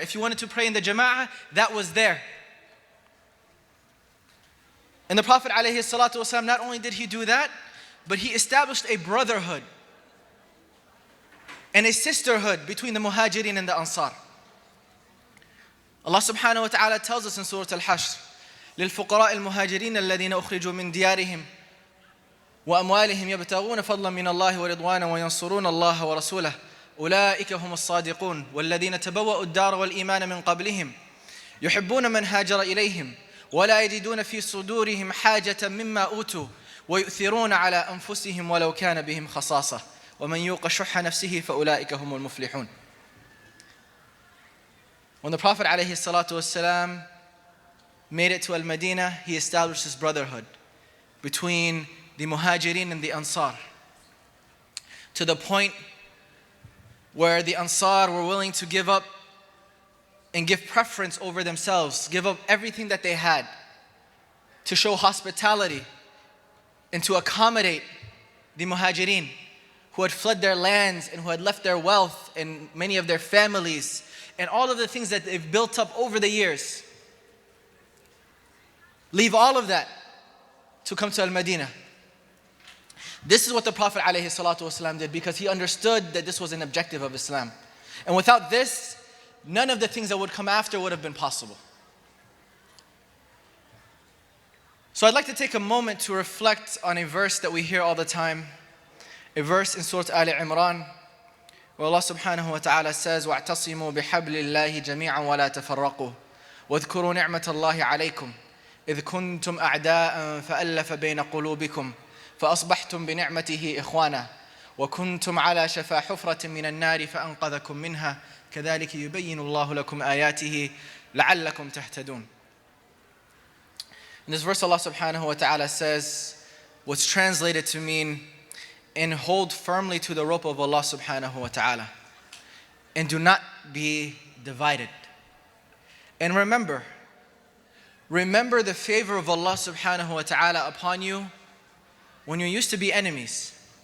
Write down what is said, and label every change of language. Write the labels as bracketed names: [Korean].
[English] If you wanted to pray in the jama'ah, that was there. And the Prophet ﷺ, not only did he do that, but he established a brotherhood and a sisterhood between the Muhajirin and the Ansar. Allah subhanahu wa ta'ala tells us in Surah Al-Hashr, [Arabic] للفقراء المهاجرين الذين أخرجوا من ديارهم وأموالهم يبتغون فضلا من الله ورضوانا وينصرون الله ورسوله أولئك هم الصادقون والذين تبوأوا الدار والإيمان من قبلهم يحبون من هاجر إليهم ولا يجدون في صدورهم حاجة مما أوتوا ويؤثرون على أنفسهم ولو كان بهم خصاصة ومن يوق شح نفسه فأولئك هم المفلحون. [English] When the Prophet ﷺ made it to Al-Madinah, he established this brotherhood between the Muhajirin and the Ansar, to the point where the Ansar were willing to give up and give preference over themselves, give up everything that they had to show hospitality and to accommodate the Muhajirin who had fled their lands and who had left their wealth and many of their families and all of the things that they've built up over the years. Leave all of that to come to Al-Madinah. This is what the Prophet ﷺ did, because he understood that this was an objective of Islam. And without this, none of the things that would come after would have been possible. So I'd like to take a moment to reflect on a verse that we hear all the time, a verse in Surah Al-Imran, where Allah subhanahu wa ta'ala says, [Arabic] وَاعْتَصِمُوا بِحَبْلِ اللَّهِ جَمِيعًا وَلَا تَفَرَّقُوا وَاذْكُرُوا نِعْمَةَ اللَّهِ عَلَيْكُمْ إذ كنتم أعداء فألف بين قلوبكم فأصبحتم بنعمته إخوانا وكنتم على شفا حفرة من النار فأنقذكم منها كذلك يبين الله لكم آياته لعلكم تهتدون. [English] In this verse, Allah subhanahu wa ta'ala says, what's translated to mean, and hold firmly to the rope of Allah subhanahu wa ta'ala, and do not be divided. And remember the favor of Allah subhanahu wa ta'ala upon you when you used to be enemies.